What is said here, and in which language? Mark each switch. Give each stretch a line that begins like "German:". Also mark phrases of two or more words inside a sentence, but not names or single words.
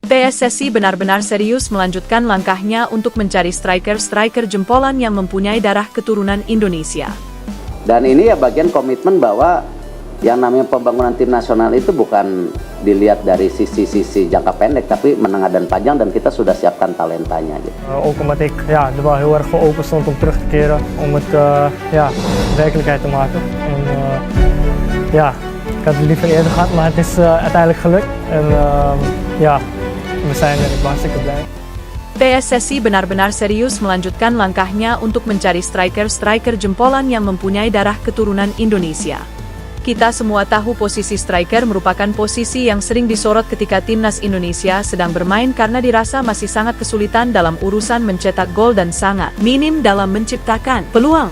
Indonesian: PSSI benar-benar serius melanjutkan langkahnya untuk mencari striker-striker jempolan yang mempunyai darah keturunan Indonesia. Dan ini ya bagian komitmen bahwa yang namanya pembangunan tim nasional itu bukan dilihat dari sisi jangka pendek, tapi menengah dan panjang, dan kita sudah siapkan talentanya.
Dutch: Ook omdat ik er wel heel erg voor open stond om terug te keren, om het werkelijkheid te maken. En, ik had het liever eerder gehad, maar het is uiteindelijk gelukt. En we zijn er, ik ben hartstikke blij.
Indonesian: PSSI benar-benar serius melanjutkan langkahnya untuk mencari striker-striker jempolan yang mempunyai darah keturunan Indonesia. Kita semua tahu posisi striker merupakan posisi yang sering disorot ketika timnas Indonesia sedang bermain karena dirasa masih sangat kesulitan dalam urusan mencetak gol dan sangat minim dalam menciptakan peluang.